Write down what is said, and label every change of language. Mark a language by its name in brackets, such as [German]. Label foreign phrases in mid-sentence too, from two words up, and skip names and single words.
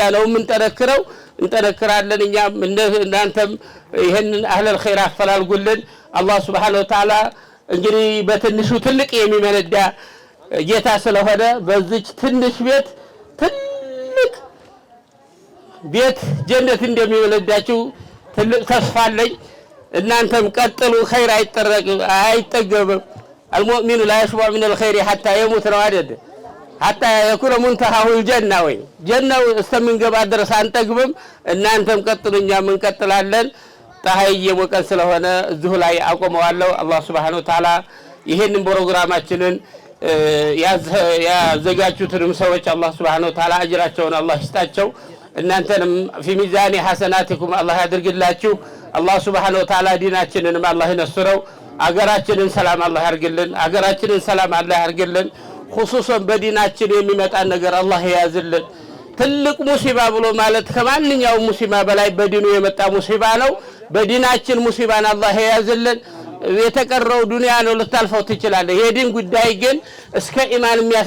[Amharic] ነው የምንጠነክረው። እንጠነክራለን። እኛም እናንተም ይሄንን [Arabic] أهل الخير [Amharic] አፈላልጉልን። አላህ [Arabic] سبحانه وتعالى [Amharic] እንግዲህ በትንሹ ትልቅ የሚመነዳ ጌታ ስለሆነ በዚች ትንሽ ትልቅ ቤት ጀነት እንደሚወለዳችሁ ትልቅ ተስፋ አለኝ። እናንተም ቀጥሉ። ኸይር አይጠገብም። [Arabic] المؤمن لا يشبع من الخير حتى يموت [Amharic] ነው አይደል? [Arabic] حتى يكون منتهى الجنة [Amharic] ወይ ጀናው እስከምንገባ ድረስ አንጠግብም። እናንተም ቀጥሉ፣ እኛም እንቀጥላለን። ፀሐይ እየሞቀን ስለሆነ እዚሁ ላይ አቆመዋለሁ። አላህ [Arabic] سبحانه وتعالى [Amharic] ይሄንን ፕሮግራማችንን ያዘጋጁትንም ሰዎች አላህ [Arabic] سبحانه وتعالى [Amharic] አጅራቸውን አላህ ይስጣቸው። እናንተንም [Arabic] في ميزان حسناتكم [Amharic] አላህ ያድርግላችሁ። አላህ [Arabic] سبحانه وتعالى [Amharic] ዲናችንንም አላህ ይነስረው። አገራችንን ሰላም አላህ ያርግልን። አገራችንን ሰላም አላህ ያርግልን። خصوصا በዲናችን የሚመጣ ነገር አላህ ያዝልን። ትልቅ ሙሲባ ብሎ ማለት ከማንኛው ሙሲባ በላይ በዲኑ የመጣ ሙሲባ ነው። በዲናችን ሙሲባን አላህ ያዝልን። የተቀረው ዱንያ ነው ልታልፈው ትችላለህ። የዲን ጉዳይ ግን እስከ ኢማን